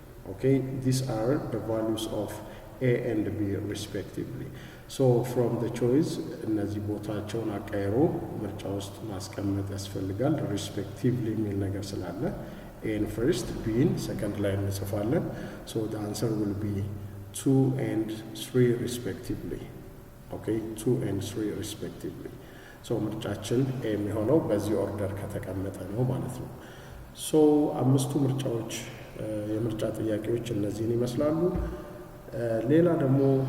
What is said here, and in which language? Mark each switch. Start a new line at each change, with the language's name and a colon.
English: Okay, these are the values of a and b respectively. So from the choice
Amharic: እነዚህ ቦታቸውን አቀይሮ ምርጫ ውስጥ ማስቀመጥ ያስፈልጋል። respectively የሚል ነገር ስላለ
English: a first, b second
Amharic: ላይ እንጽፋለን.
English: So the answer will be 2 and 3 respectively. Okay, 2 and 3 respectively.
Amharic: So ምርጫችን a የሚሆነው በዚህ ኦርደር ከተቀመጠ ነው ማለት ነው። So አምስቱ ምርጫዎች የምርጫ ጥያቄዎች እነዚህን ይመስላሉ። ሌላ ደግሞ